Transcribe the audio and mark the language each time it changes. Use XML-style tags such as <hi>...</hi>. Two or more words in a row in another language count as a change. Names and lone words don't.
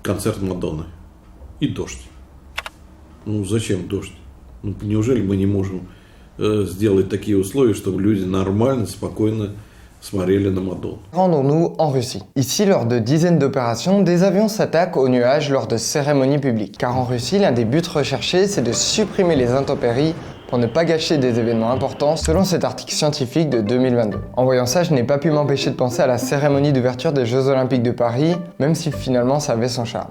<ru>концерт Мадонны. И дождь. Ну зачем дождь? Ну, неужели мы не можем сделать такие условия, чтобы люди нормально, спокойно смотрели на Мадонну?</ru> <fr>Rendons-nous en Russie. Ici, lors de dizaines d'opérations, des avions s'attaquent aux nuages lors de cérémonies publiques. Car en Russie, l'un des buts recherchés, c'est de supprimer les intempéries pour ne pas gâcher des événements importants, selon cet article scientifique de 2022. En voyant ça, je n'ai pas pu m'empêcher de penser à la cérémonie d'ouverture des Jeux Olympiques de Paris, même si finalement ça avait son charme.</fr>